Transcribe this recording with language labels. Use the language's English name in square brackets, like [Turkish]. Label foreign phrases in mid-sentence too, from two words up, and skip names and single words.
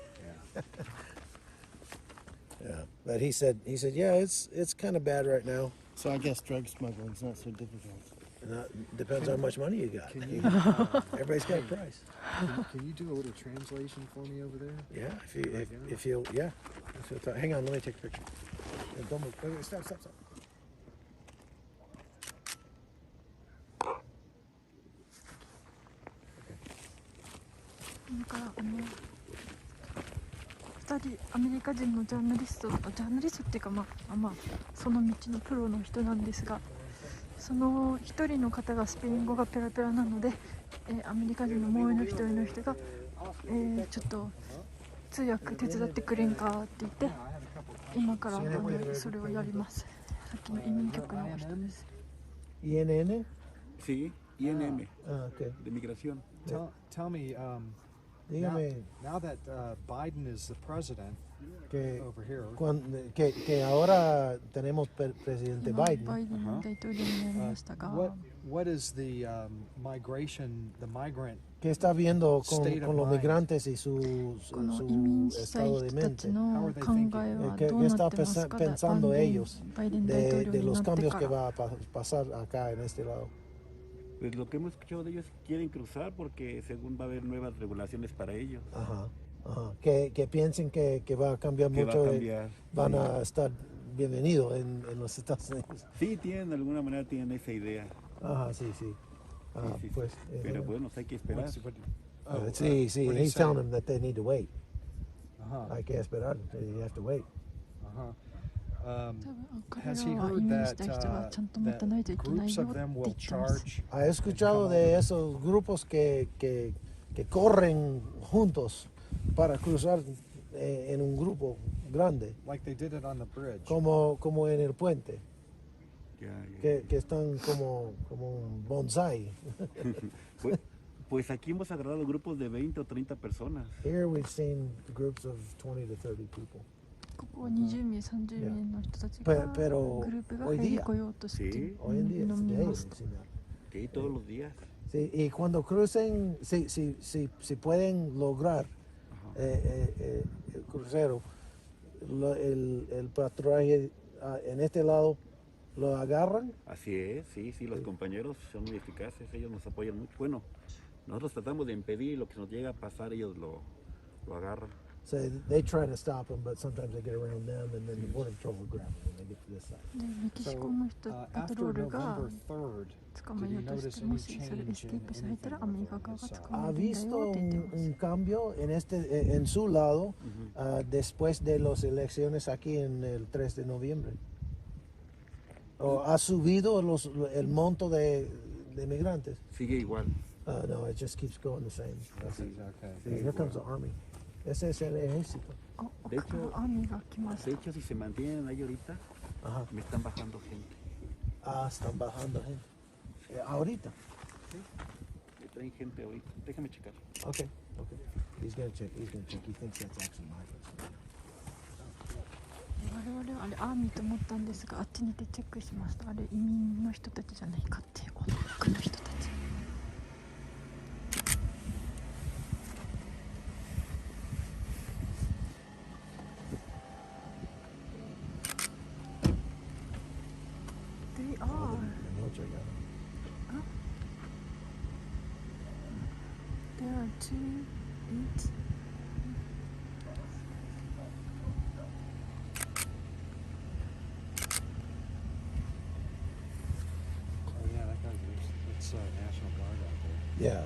[English] Yeah, but he said, yeah, it's kind of bad right now. So I guess drug smuggling's not so difficult. Depends how much money you got. Everybody's got a price. Can you do a little translation for me over there? Yeah, if you'll talk. Hang on, let me take a picture. Don't move. Wait, stop. [Japanese] だから2人アメリカ人のジャーナリストっていうかその道のプロの人なんですが、その一人の方がスペイン語がペラペラなので、アメリカ人のもう一人の人が、ちょっと通訳手伝ってくれんかって言って今からそれをやります。さっきの移民局の人です。 [English] INN? [Spanish] Sí, INM, Ah, ok. de migración. [English] Tell me, [Spanish] Dígame [English] now that Biden is the president [Spanish] que, [English] over here, [Spanish] que ahora tenemos presidente [Japanese] 今 Biden. バイデン大統領になりましたが、 [English] what is the migrant [Spanish] ¿Qué está viendo [English] State of [Spanish] con los [English] mind. [Spanish] migrantes y su [Japanese] この移民したい [Spanish] estado de [Japanese] 人たち [Spanish] mente? [Japanese] の考えは [Spanish] ¿Qué, [Japanese] ど [Spanish] qué [Japanese] うな [Spanish] está [Japanese] ってますか？ [Spanish] pensando ellos [Japanese] バイデン大統 [Spanish] de [Japanese] 領に [Spanish] los [Japanese] なって [Spanish] cambios [Japanese] か [Spanish] que [Japanese] ら。 [Spanish] va a pasar acá en este lado? Pues lo que hemos escuchado de ellos quieren cruzar porque según va a haber nuevas regulaciones para ellos. Ajá, ajá. Que piensen que va a cambiar Que va mucho, a cambiar, van sí. a estar bienvenidos en los Estados Unidos. Sí, tienen, de alguna manera tienen esa idea. Ajá, sí, sí. Ah, Sí, sí, pues, sí. Pero bueno, hay que esperar. sí, sí. [English] what And do you he's say? telling them that they need to wait. Uh-huh. [Spanish] Hay que esperar. [English] You have to wait. Uh-huh. [Japanese] 多分彼 [English] Has [Japanese] ら [English] he [Japanese] は [English] heard [Japanese] 移民 [English] that, [Japanese] したい人はちゃんと待た [English] that [Japanese] ないといけない [English] groups [Japanese] よ [English] of [Japanese] って [English] them [Japanese] 言 [English] will [Japanese] ってます。 [English] charge? [Spanish] ¿Ha escuchado de esos grupos que corren juntos para cruzar en un grupo grande, [English] Like they did it on the bridge. [Spanish] como en el puente, Ya, ya. que están como un bonsai? Pues aquí hemos agarrado grupos de 20 o 30 personas. [English] Here we've seen groups of 20 to 30 people. [Japanese] ここは20名、30名の人たちが [Spanish] Pero [Japanese] グループが [Spanish] hoy [Japanese] 入り [Spanish] día, [Japanese] 来ようとしてい [Spanish] hoy en día, [Japanese] るのを見 [English] today [Japanese] ま [English] we've [Japanese] す。 [English] seen that. [Spanish] Sí, todos los días. Sí, y cuando crucen, si pueden lograr el crucero, el patrullaje en este lado, lo agarran. Así es, sí, sí, los compañeros son muy eficaces, ellos nos apoyan mucho. Bueno, nosotros tratamos de impedir lo que nos llega a pasar, ellos lo agarran. [English] So they try to stop them, but sometimes they get around them, and then the border patrol will grab them when they get to this side. [Japanese] でメキシコの人、パトロ [English] After [Japanese] ールが [English] November 3rd, [Japanese] 捕まえようとしてもしそれエスケープされたらアメリカ側が捕ま [Spanish] ¿Ha [Japanese] えるんだ [Spanish] visto [Japanese] よって言ってます。 [Spanish] un cambio en su lado después de las elecciones aquí en el 3 de noviembre? ¿O ha subido el monto de migrantes? Sigue igual. No, [English] it just keeps going the same. okay. See, here comes the army. [Spanish] Ese es el ejército. [Japanese] あ、奥から網が来まし [Spanish] De [Japanese] た。 [Spanish] hecho, si se mantienen ahí ahorita, Ajá. me están bajando gente. Ah, están bajando gente. Ahorita. Me traen gente ahorita. Déjame checar. [English] Okay. He's gonna check. He thinks that's actually migrants. [Japanese] 我々はあれアーミーと思ったんですが、あっちにいてチェックしました。あれ移民の人たちじゃないかっていう奥の人たち。 [English] They are. The military got him. There are 2, 8. Oh yeah, that guy's it's National Guard out there.